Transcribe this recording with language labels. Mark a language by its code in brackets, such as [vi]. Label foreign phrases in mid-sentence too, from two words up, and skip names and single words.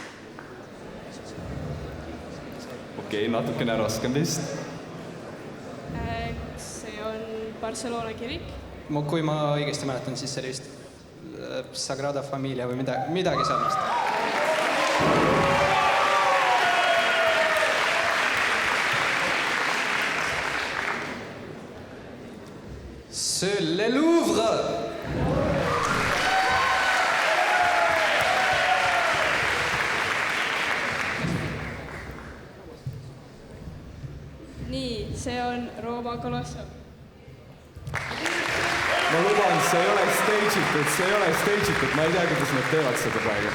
[et] Okei, natukene raskem vist. Barcelona kirik. Kui ma õigesti mäletan, siis see oli vist Sagrada Familia või midagi sarnast. [fr] C'est le Louvre! [et] Nii, see on Rooma Kolosseum. Ma luban, see ei ole stage'itud, ma ei tea, kuidas nad teevad seda praegu.